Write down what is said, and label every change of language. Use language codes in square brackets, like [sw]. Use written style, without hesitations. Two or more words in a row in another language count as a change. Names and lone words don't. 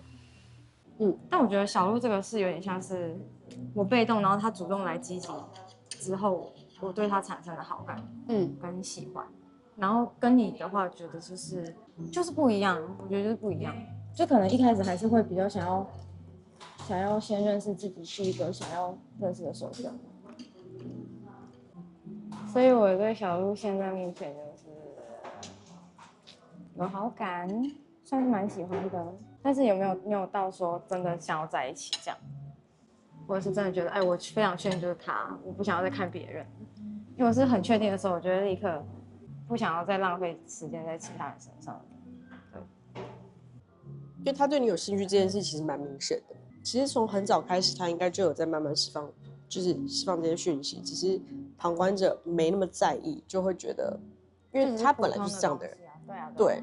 [zh] 但我覺得小鹿這個是有點像是我被動，然後他主動來積極之後，我對他產生了好感，跟喜歡。然後跟你的話，覺得就是不一樣，我覺得就是不一樣。就可能一開始還是會比較想要先認識自己，是一個想要認識的首選。所以我對小鹿現在目前就是有好感，算是蠻喜歡的。但是沒有到說真的想要在一起這樣，或者是真的覺得哎，我非常確定就是他，我不想要再看別人。因為我是很確定的時候，我覺得立刻不想要再浪費時間在其他人身上。因為他對你有興趣這件事其實蠻明顯的，其實從很早開始他應該就有在慢慢釋放，就是釋放這些訊息，只是旁觀者沒那麼在意，就會覺得，因為他本來就是這樣的人，對，